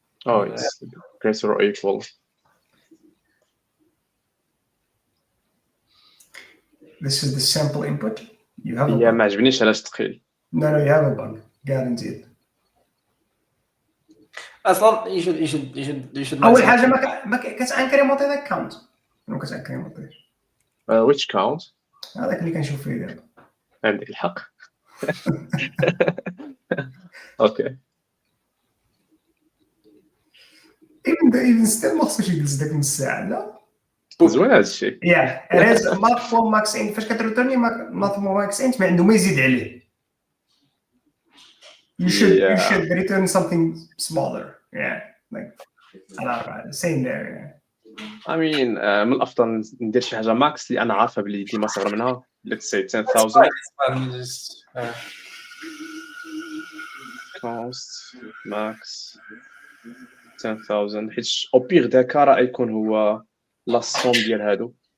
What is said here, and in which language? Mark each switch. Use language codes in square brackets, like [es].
[en] oh it's greater or equal This is the sample input. You have a yeah bug. [ar] ما عجبنيش علاش ثقيل [en] No, you have a bug. Guaranteed. [ar] اصلا [en] you should [ar] أول حاجة ما كتانكريمونتي ذاك count. شنو كتانكريمونتي؟ [en] which count [ar] هذاك اللي كنشوف فيه دابا. عندك الحق اوكي [en] even still [ar] ما خصوش يجلس داك نص ساعة لا. زوين هذا الشيء [en] Yeah, it is maximum max int. [ar] فاش كتريتورني maximum max int ما عنده ما يزيد عليه. [en] You should return something smaller. Yeah, like alright, same there. Yeah. I mean [ar] من الافضل ندير شي حاجه ماكس اللي انا عارفه بلي ديما صغر منها [en] let's say 10,000 just [ar] cost max 10,000 حيت او بيغ داكا راه يكون هو لا سوم ديال هادو